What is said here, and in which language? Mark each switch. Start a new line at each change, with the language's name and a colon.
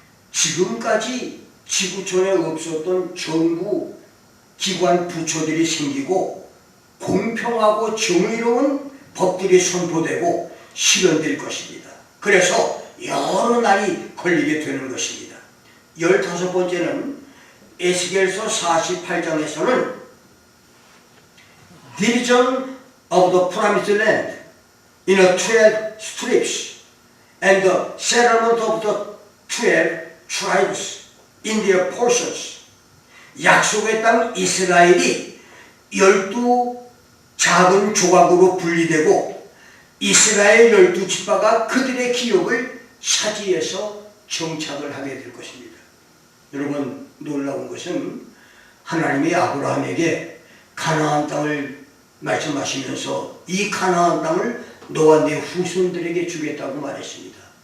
Korean: 지금까지 지구촌에 없었던 정부 기관 부처들이 생기고 공평하고 정의로운 법들이 선포되고 실현될 것입니다. 그래서 여러 날이 걸리게 되는 것입니다. 15번째는 에스겔서 48장에서는
English: Division of the Promised Land in a 12 strips and the settlement of the 12 tribes in their portions.
Korean: 약속의 땅 이스라엘이 12 작은 조각으로 분리되고 이스라엘 12지파가 그들의 기업을 차지해서 정착을 하게 될 것입니다. 여러분, 놀라운 것은 하나님이 아브라함에게 가나안 땅을 말씀하시면서 이 가나안 땅을 너와 네 후손들에게 주겠다고 말했습니다.